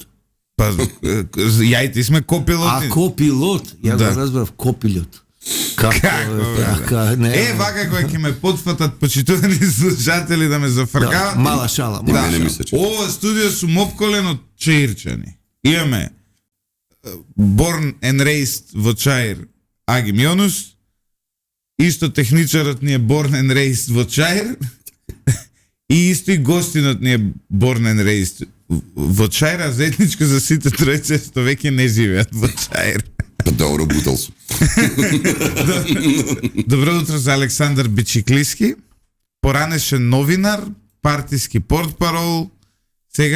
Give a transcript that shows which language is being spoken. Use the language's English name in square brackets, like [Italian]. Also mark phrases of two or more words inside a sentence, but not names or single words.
[Macedonian] Па, ја и ти сме копилоти. А копилот? Ја Да. го разбрав копилот. Како? Не. Вака кој ќе ме потфатат почитувани слушатели да ме зафркават. Да, мала шала. Мала шала. Ова студио сум опколен од Чаирчани. Имаме [English] born and raised [Macedonian] во Чаир Аги Мионус. Исто техничарот ни е [English] born and raised [Macedonian] во Чаир. И исто и гостинот ни е [English] born and raised [Macedonian] во Чаир, а заедничко за сите тројце што веќе не живеат во Чаир. Добро бутал сум. Добро утро за Александар Бичиклиски, поранешен новинар, партиски портпарол, сега